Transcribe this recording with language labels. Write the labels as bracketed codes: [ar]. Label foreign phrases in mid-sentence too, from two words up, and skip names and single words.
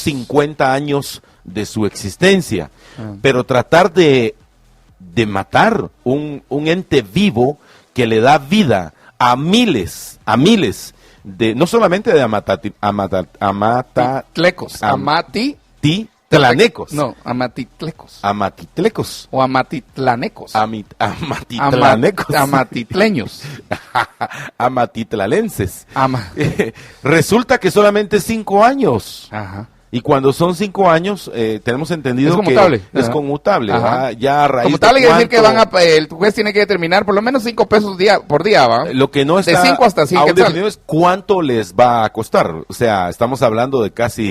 [es] 50 años de su existencia. Pero tratar de matar un ente vivo que le da vida a miles de, no solamente de amatitlecos. No, amatitlecos. Amatitlecos. O amatitlanecos. Amatitlanecos. Amatitleños. Amatitlalenses. Resulta que solamente 5 años. Ajá. Y cuando son 5 años, tenemos entendido que es conmutable. Ya a raíz conmutable quiere decir que el juez tiene que determinar por lo menos 5 pesos por día, ¿va? Lo que no está de 5 hasta 100 definido es cuánto les va a costar. O sea, estamos hablando de casi...